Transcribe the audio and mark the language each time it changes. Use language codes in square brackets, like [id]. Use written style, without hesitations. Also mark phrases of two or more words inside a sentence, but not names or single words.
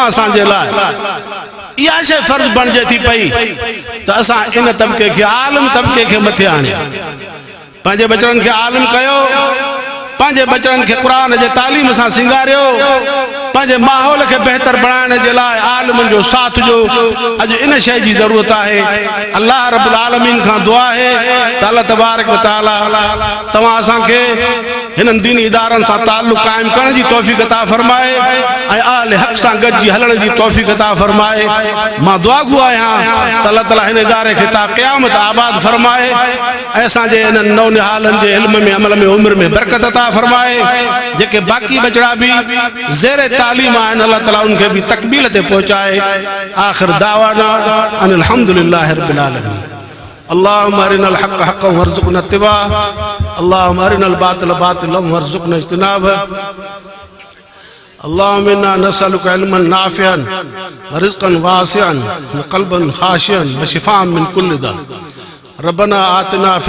[sd] असांजे लाइ इहा शइ फ़र्ज़ बणिजे थी पई त असां इन तबिके खे आलिम तबिके खे मथे आणियूं पंहिंजे बचड़नि खे आलिम कयो पंहिंजे बचड़नि खे क़ुरान जे तालीम सां सिंगारियो पंहिंजे माहौल खे बहितर बणाइण जे लाइ आलिमनि जो साथ जो अॼु इन शइ जी ज़रूरत आहे अल्लाह [ar] رب العالمين [sd] खां दुआ आहे त अल्लाह [ar] تبارك وتعالى [sd] तव्हां असांखे हिननि दीनी इदारनि सां ताल्लुक़ क़ाइमु करण जी तौफ़ीक़ अता फ़रमाए ऐं अहल हक़ सां गॾिजी हलण जी तौफ़ीक़ अता फ़रमाए मां दुआ गो आहियां त अल्लाह ताला हिन इदारे खे ता क़यामत आबाद फ़रमाए ऐं असांजे हिननि नौनिहालनि जे इल्म में अमल में उम्र में बरकत अता फ़रमाए जेके बाक़ी बचड़ा भी ज़ेर तालीम आहिनि अल्लाह ताला उनखे भी तकमील ते पहुचाए [ar] آخر دعوانا أن الحمد لله رب العالمين اللهم أرنا الحق حقا وارزقنا اتباعه اللهم أرنا الباطل باطلا وارزقنا اجتنابه اللهم إنا نسألك علما نافعا ورزقا واسعا وقلبا خاشعا وشفاء من كل داء ربنا آتنا في